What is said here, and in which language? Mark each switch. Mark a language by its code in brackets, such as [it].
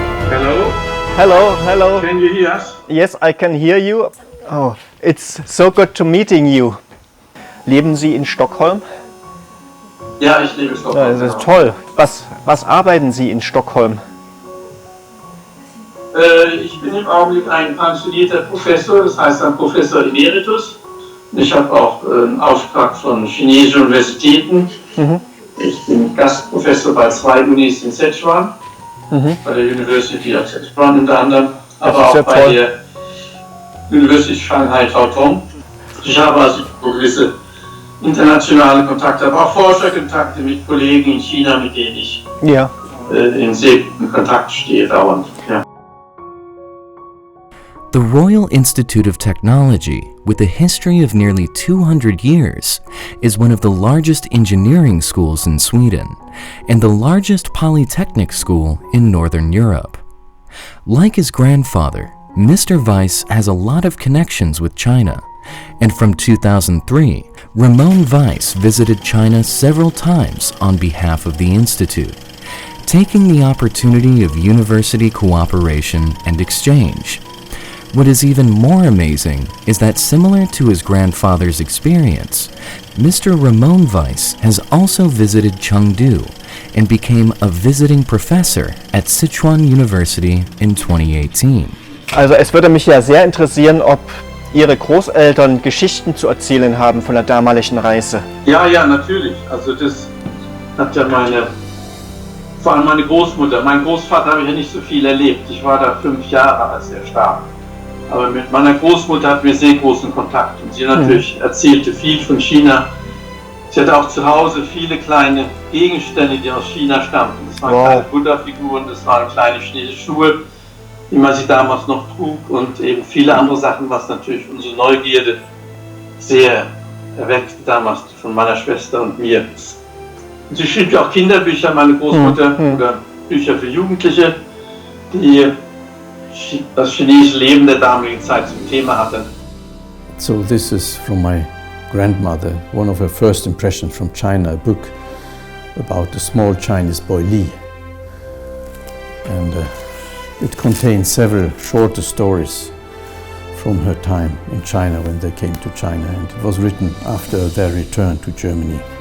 [en] Hello, hello. Can you hear us? Yes, I can hear you. Oh, it's so good to meeting you. [de] Leben Sie in Stockholm? Ja, ich lebe in Stockholm. Ja, das ist toll. Was arbeiten Sie in Stockholm? Ich bin im Augenblick ein pensionierter Professor, das heißt ein Professor Emeritus. Ich habe auch einen Auftrag von chinesischen Universitäten. Ich bin Gastprofessor bei 2 Unis in Sichuan, bei der University of Sichuan unter anderem, aber auch bei der University Shanghai Taotong. Ich habe also gewisse internationale Kontakte, aber auch Forscherkontakte mit Kollegen in China, mit denen ich in sehr guten Kontakt stehe dauernd. Ja. [en] The Royal Institute of Technology, with a history of nearly 200 years, is one of the largest engineering schools in Sweden and the largest polytechnic school in Northern Europe. Like his grandfather, Mr. Weiss has a lot of connections with China, and from 2003, Ramon Weiss visited China several times on behalf of the Institute, taking the opportunity of university cooperation and exchange. What is even more amazing is that, similar to his grandfather's experience, Mr. Ramon Weiss has also visited Chengdu and became a visiting professor at Sichuan University in 2018. [de] Also es würde mich ja sehr interessieren, ob Ihre Großeltern Geschichten zu erzählen haben von der damaligen Reise. Ja, ja, natürlich. Also das hat ja vor allem meine Großmutter. Mein Großvater habe ich ja nicht so viel erlebt. Ich war da 5 Jahre, als er starb. Aber mit meiner Großmutter hatten wir sehr großen Kontakt. Und sie natürlich erzählte viel von China. Sie hatte auch zu Hause viele kleine Gegenstände, die aus China stammten. Das waren kleine Buddha-Figuren, das waren kleine chinesische Schuhe, wie man sie damals noch trug. Und eben viele andere Sachen, was natürlich unsere Neugierde sehr erweckte damals von meiner Schwester und mir. Und sie schrieb ja auch Kinderbücher, meine Großmutter, oder Bücher für Jugendliche, die das chinesische Leben der damaligen Zeit zum Thema hatte. [en] So this is from my grandmother, one of her first impressions from China, a book about the small Chinese boy Li. And it contains several shorter stories from her time in China when they came to China, and it was written after their return to Germany.